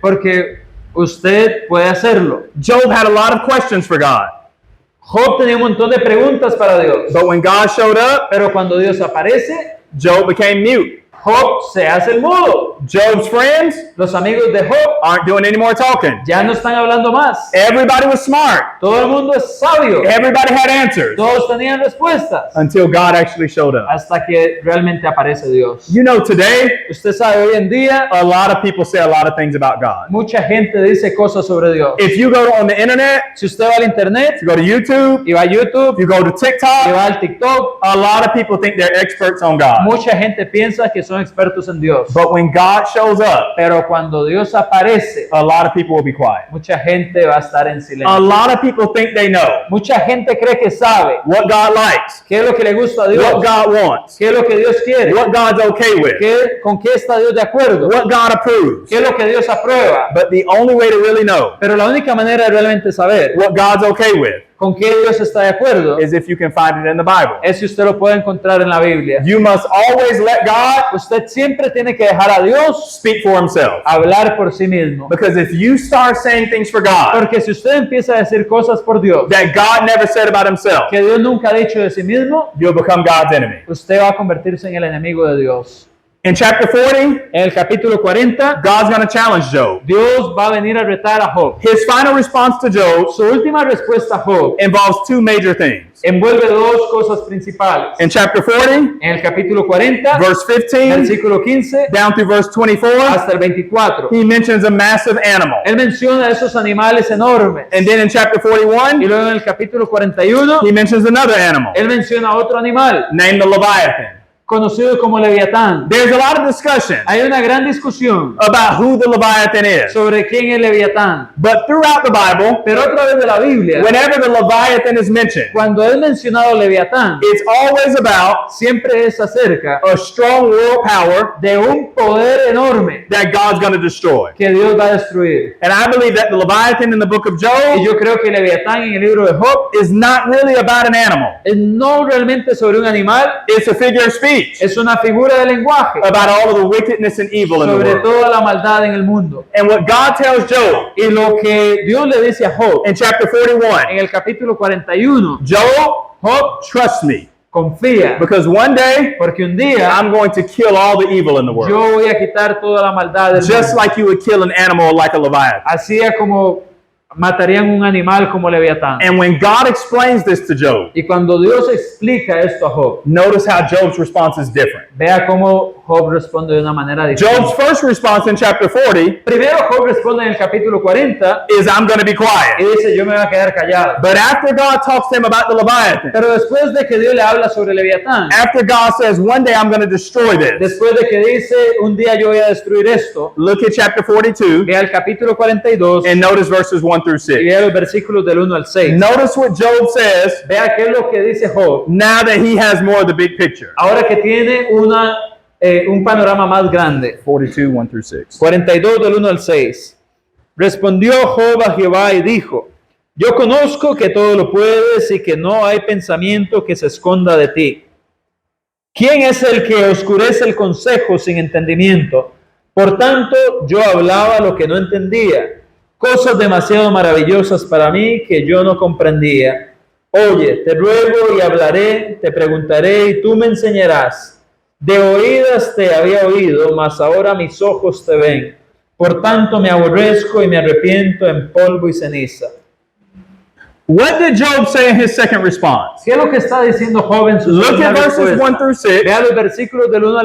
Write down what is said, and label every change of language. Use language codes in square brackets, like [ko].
[es] porque usted puede hacerlo. [en] Job had a lot of questions for God. [es] Job tenía un montón de preguntas para Dios, [en] But when God showed up, [es] pero cuando Dios aparece, [en] Job became mute. [es] Job se hace el mudo. [en] Job's friends [es] Los amigos de Job [en] aren't doing any more talking. [es] ya no están hablando más. [en] Everybody was smart. [es] Todo el mundo es sabio. [en] Everybody had answers [es] Todos tenían respuestas. [en] until God actually showed up. [es] Hasta que realmente aparece Dios. [en] You know, today, [es] Usted sabe, hoy en día, [en] a lot of people say a lot of things about God. [es] mucha gente dice cosas sobre Dios. [en] If you go on the internet, [es] Si usted va al internet, [en] if you go to YouTube, [es] y va a YouTube, [en] if you go to [es] y [en] TikTok, [es] va al TikTok, [en] a lot of people think they're experts on God. [es] mucha gente piensa que son expertos en Dios. [en] But when God shows up, [es] Pero cuando Dios aparece, [en] a lot of people will be quiet. [es] mucha gente va a estar en [en] A [es] silencio. [en] lot of people think they know [es] Mucha gente cree que sabe [en] what God likes, [es] qué es lo que le gusta a Dios, [en] what God wants, [es] qué es lo que Dios quiere, [en] what God's okay with, [es] con qué está Dios de acuerdo, [en] what God approves. [es] qué es lo que Dios aprueba. [en] But the only way to really know [es] Pero la única manera de realmente saber [en] what God's okay with [es] con qué Dios está de acuerdo [en] is if you can find it in the Bible. [es] es si usted lo puede encontrar en la Biblia. [en] You must always let God [es] Usted siempre tiene que dejar a Dios [en] speak for himself. [es] hablar por sí mismo. [en] Because if you start saying things for God [es] Porque si usted empieza a decir cosas por Dios [en] that God never said about himself, [es] que Dios nunca ha dicho de sí mismo, [en] you'll become God's enemy. [es] usted va a convertirse en el enemigo de Dios. [en] In chapter 40, [es] En el capítulo 40, [en] God's going to challenge Job. [es] Dios va a venir a retar a Job. [en] His final response to Job [es] Su última respuesta a Job [en] involves two major things. [es] envuelve 2 cosas principales. [en] In chapter 40, [es] En el capítulo 40, [en] verse 15 [es] versículo 15 [en] down through verse 24, [es] hasta el 24, [en] he mentions a massive animal. [es] él menciona esos animales enormes. [en] And then in chapter [es] Y [en] 41, [es] luego en el capítulo 41, [en] he mentions another animal [es] él menciona otro animal [en] named the Leviathan. [es] conocido como Leviatán. [en] There's a lot of discussion [es] Hay una gran discusión [en] about who the Leviathan is. [es] sobre quién es Leviatán. [en] But throughout the Bible, [es] Pero otra vez de la Biblia, [en] whenever the Leviathan is mentioned, [es] cuando es mencionado Leviatán, [en] it's always about [es] siempre es acerca [en] a strong world power [es] de un poder enorme [en] that God's going to destroy. [es] que Dios va a destruir. [en] And I believe that the Leviathan in the book of [es] Y [en] Job [es] yo creo que Leviatán en el libro de Job [en] is not really about an animal. [es] es no realmente sobre un animal, [en] It's a figure of speech [es] es una figura de lenguaje [en] about all of the wickedness and evil in the [es] sobre [en] world. [es] toda la maldad en el mundo. [en] And what God tells Job [es] Y lo que Dios le dice a Job [en] in chapter [es] en [en] 41, [es] el capítulo 41, [en] Job, [es] Job [en] trust me, [es] confía, [en] because one day [es] porque un día [en] I'm going to kill all the evil in the world. [es] yo voy a quitar toda la maldad del [en] Just [es] mundo. [en] like you would kill an animal like a Leviathan. [es] Así es como matarían un animal como Leviatán. [en] And when God explains this to Job, [es] Y cuando Dios explica esto a Job, [en] notice how Job's response is different. [es] vea cómo Job responde de una manera [en] Job's [es] diferente. [en] first response in chapter 40 [es] Primero Job responde en el capítulo 40 [en] is, I'm going to be [es] y [en] quiet. [es] dice, yo me voy a quedar callado. [en] But after God talks to him about the Leviathan, [es] Pero después de que Dios le habla sobre Leviatán, [en] after God says, one day I'm going to destroy this, [es] después de que dice, un día yo voy a destruir esto, [en] look at chapter 42 [es] vea el capítulo 42 [en] and notice verses 1 through [es] y [en] 6. [es] vea los versículos del 1 al 6. [en] Notice what Job says [es] Vea qué es lo que dice Job, [en] now that he has more of the big picture. [es] ahora que tiene un panorama más grande. [en] 42, 1 through 6. [es] 42 del 1 al 6. Respondió Job a Jehová y dijo, yo conozco que todo lo puedes y que no hay pensamiento que se esconda de ti. ¿Quién es el que oscurece el consejo sin entendimiento? Por tanto, yo hablaba lo que no entendía, cosas demasiado maravillosas para mí que yo no comprendía. Oye, te ruego y hablaré, te preguntaré y tú me enseñarás. De oídas te había oído, mas ahora mis ojos te ven. Por tanto me aborrezco y me arrepiento en polvo y ceniza. [en] What did Job say in his second response? [es] ¿Qué es lo que está diciendo Job en su [en] Look [es] segunda [en] at verses [es] respuesta? [en] 1 through 6 [es] Vea los versículos del 1 al